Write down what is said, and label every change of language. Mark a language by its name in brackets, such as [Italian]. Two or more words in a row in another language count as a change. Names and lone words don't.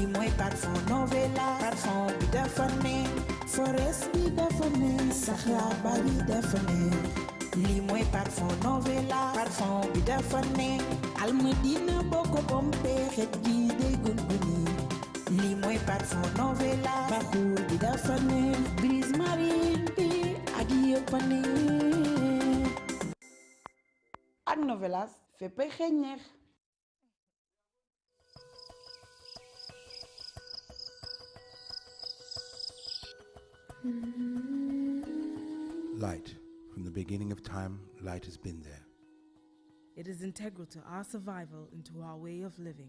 [Wolof] mooy parfum novelas parfum bi dafa neex forest bi dafa neex saxaar bari dafa neex lii mooy parfum novelas parfum bi dafa neex almadina boo ko pompee xet gi day gunguni lii mooy parfum novelas baxuur bi dafa neex brise marine bi ak yëpp a neex ak novelas féppay xeeñ neex. [English] Light. From the beginning of time, light has been there. It is integral to our survival and to our way of living.